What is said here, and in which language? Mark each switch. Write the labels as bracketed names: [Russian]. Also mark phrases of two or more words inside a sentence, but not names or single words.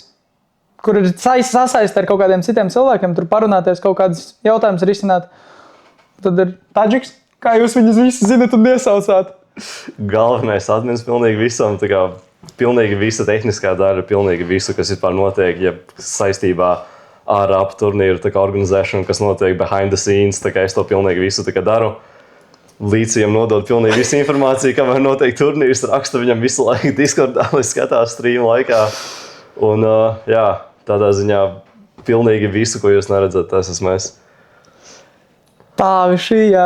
[Latvian] Kur ir sasaist ar kaut kādiem citiem cilvēkiem, tur parunāties, kaut kādus jautājumus risināt. Tad ir Tadžiks, kā jūs viņus visi zinat un iesaucāt. Galvenais admins pilnīgi visam, tā kā pilnīgi visa tehniskā daļa, pilnīgi visu, kas vispār notiek, ja saistībā ar ap turnīru organizēšanu, kas notiek [English] behind the scenes, [Latvian] tā kā es to pilnīgi visu daru. Līdzījiem nodod pilnīgi visu informāciju, kamēr notiek turnīrs, raksta viņam visu laiku Discordā, lai skatās stream laikā. Un jā, tādā ziņā pilnīgi visu, ko jūs neredzat, tas esmu es. Tā, šī, jā.